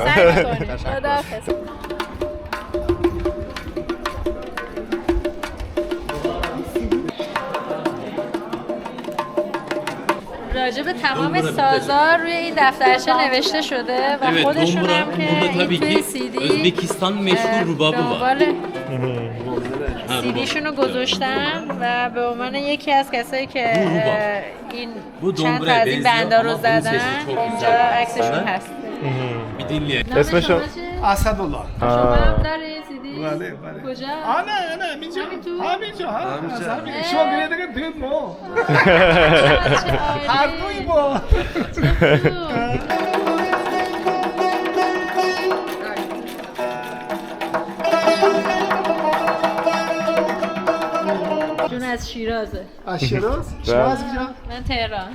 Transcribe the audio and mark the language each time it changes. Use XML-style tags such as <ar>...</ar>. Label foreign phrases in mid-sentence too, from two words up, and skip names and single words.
<fa>خداحافظ. راجب تمام سازا روی این دفترچه نوشته شده و خودشون هم که این توی سیدی</fa> <tr>Özbekistan meşhur rubabı var.</tr> <fa>سیدیشون رو گذاشتن و به عنوان یکی از کسایی که این چند تا از این بندا رو زدن اینجا عکسشون هست.</fa> <tr>Bir dinleyelim.</tr> <fa>اسمشو اسدالله. شما هم داری سیدی؟ بله. کجا؟ نه همینجا شما گریه دیگه توی ما هر دوی ما. جون از شیرازه. از شیراز؟ شما از کجا؟ من تهران.</fa>